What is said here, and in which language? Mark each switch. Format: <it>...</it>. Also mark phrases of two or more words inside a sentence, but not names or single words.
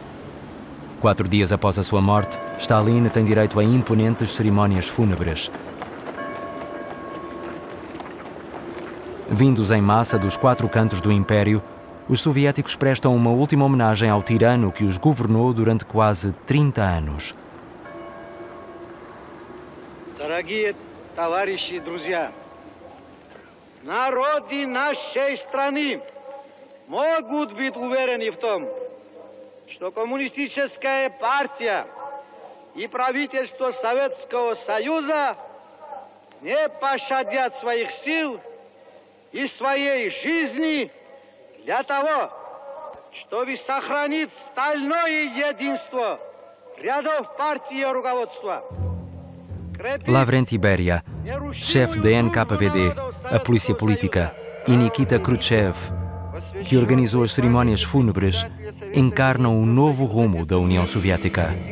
<pt>4 dias após a sua morte, Stalin tem direito a imponentes cerimónias fúnebres. Vindos em massa dos 4 cantos do Império, os soviéticos prestam uma última homenagem ao tirano que os governou durante quase 30 anos.</pt> <ru>Дорогие товарищи и друзья, народы нашей страны могут быть уверены в том, что коммунистическая партия и правительство Советского Союза не пощадят своих сил и своей жизни для того, чтобы сохранить стальное единство рядов партии и руководства.</ru> <pt>Lavrenti Beria, chefe da NKVD, a polícia política, e Nikita Khrushchev, que organizou as cerimónias fúnebres, encarnam o novo rumo da União Soviética.</pt>